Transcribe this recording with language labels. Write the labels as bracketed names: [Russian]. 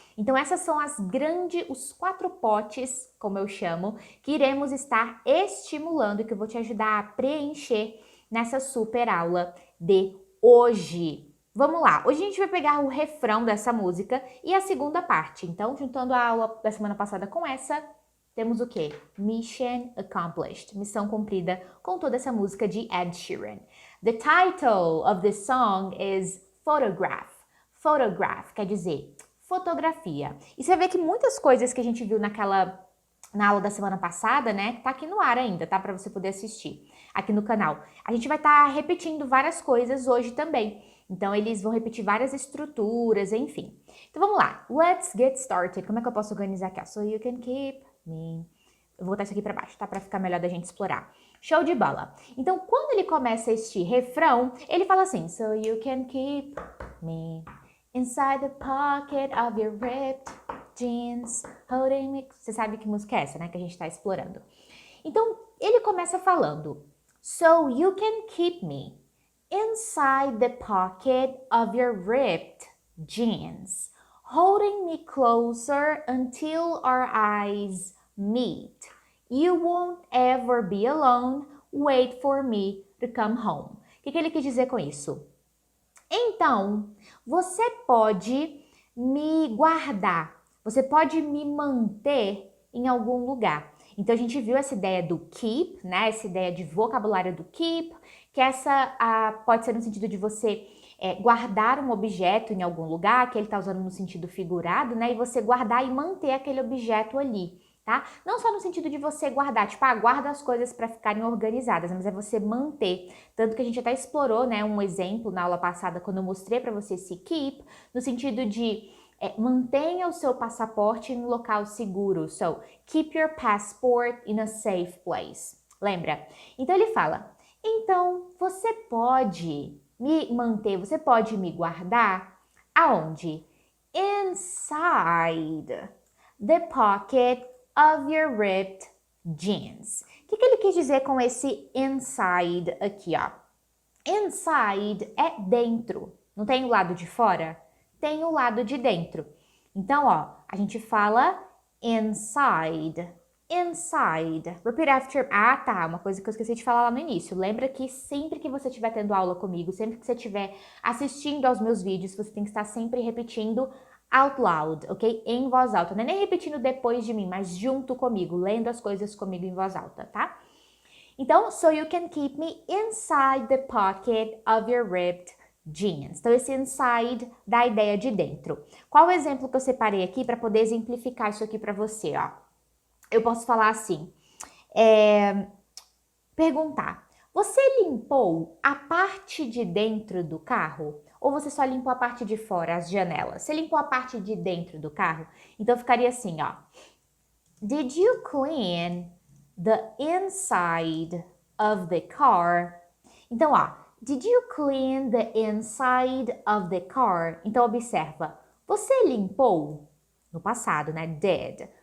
[Portuguese] Então essas são os 4 potes, como eu chamo, que iremos estar estimulando e que eu vou te ajudar a preencher nessa super aula de hoje. Vamos lá, hoje a gente vai pegar o refrão dessa música e a segunda parte. Então, juntando a aula da semana passada com essa, temos o quê? [English] Mission accomplished, [Portuguese] missão cumprida com toda essa música de Ed Sheeran. [English] The title of this song is Photograph. [Portuguese] Photograph quer dizer fotografia. E você vê que muitas coisas que a gente viu na aula da semana passada, né, tá aqui no ar ainda, tá? Para você poder assistir aqui no canal. A gente vai estar repetindo várias coisas hoje também. Então, eles vão repetir várias estruturas, enfim. Então, vamos lá. [English] Let's get started. [Portuguese] Como é que eu posso organizar aqui? [English] So you can keep me... [Portuguese] Eu vou botar isso aqui para baixo, tá? Para ficar melhor da gente explorar. Show de bola. Então, quando ele começa este refrão, ele fala assim, [English] so you can keep me inside the pocket of your ripped jeans, holding me... [Portuguese] Você sabe que música é essa, né? Que a gente tá explorando. Então, ele começa falando, [English] so you can keep me inside the pocket of your ripped jeans, holding me closer until our eyes meet. You won't ever be alone, wait for me to come home. [Portuguese] O que ele quis dizer com isso? Então, você pode me guardar, você pode me manter em algum lugar. Então, a gente viu essa ideia do keep, né? Essa ideia de vocabulário do keep, que pode ser no sentido de você guardar um objeto em algum lugar, que ele está usando no sentido figurado, né? E você guardar e manter aquele objeto ali, tá? Não só no sentido de você guardar, tipo, guarda as coisas para ficarem organizadas, mas é você manter. Tanto que a gente até explorou, né, um exemplo na aula passada, quando eu mostrei para você esse keep, no sentido de mantenha o seu passaporte em um local seguro. [English] So, keep your passport in a safe place. [Portuguese] Lembra? Então ele fala, então você pode me manter, você pode me guardar aonde? [English] Inside the pocket of your ripped jeans. [Portuguese] O que ele quis dizer com esse inside aqui, ó? Inside é dentro. Não tem o lado de fora? Tem o lado de dentro. Então, ó, a gente fala inside. Inside. [English] Repeat after... [Portuguese] Ah, tá. Uma coisa que eu esqueci de falar lá no início. Lembra que sempre que você estiver tendo aula comigo, sempre que você estiver assistindo aos meus vídeos, você tem que estar sempre repetindo [English] out loud, [Portuguese] ok? Em voz alta. Não é nem repetindo depois de mim, mas junto comigo, lendo as coisas comigo em voz alta, tá? [English] Então, so you can keep me inside the pocket of your ripped jeans. [Portuguese] Então, esse inside dá a ideia de dentro. Qual o exemplo que eu separei aqui para poder exemplificar isso aqui para você, ó? Eu posso falar assim, perguntar, você limpou a parte de dentro do carro? Ou você só limpou a parte de fora, as janelas? Você limpou a parte de dentro do carro? Então, ficaria assim, ó. [English] Did you clean the inside of the car? Então, ó, Did you clean the inside of the car? [Portuguese] Então, observa. Você limpou? No passado, né? Did.